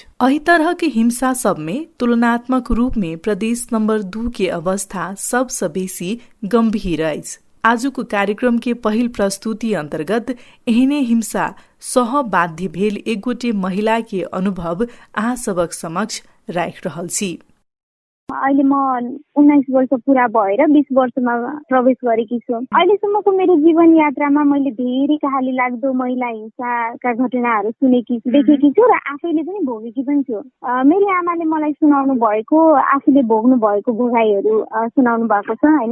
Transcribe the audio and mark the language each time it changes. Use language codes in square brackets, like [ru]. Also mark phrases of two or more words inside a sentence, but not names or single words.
[mai] एहि तरह के हिंसा सब में तुलनात्मक रूप में प्रदेश नंबर 2 के अवस्था सबसँ बेसी गंभीर अछि। आजुक कार्यक्रम के पहिल प्रस्तुति अंतर्गत एहने हिंसा सह बाध्य भेल एक गोटे महिला के अनुभव अहाँ सबक समक्ष राख रहल छी। [ne] अहिले म 19 वर्ष पूरा भएर 20 वर्षमा प्रवेश गरेकी छु। अहिलेसम्मको मेरो जीवन यात्रामा मैले धेरै कहाली लाग्दो महिला हिंसाका घटनाहरू सुनेकी देखेकी छु र आफैले पनि भोगेकी पनि छु। मेरो आमाले मलाई सुनाउनु भएको, आफूले भोग्नु भएको भोगाईहरू सुनाउनु भएको छ हैन।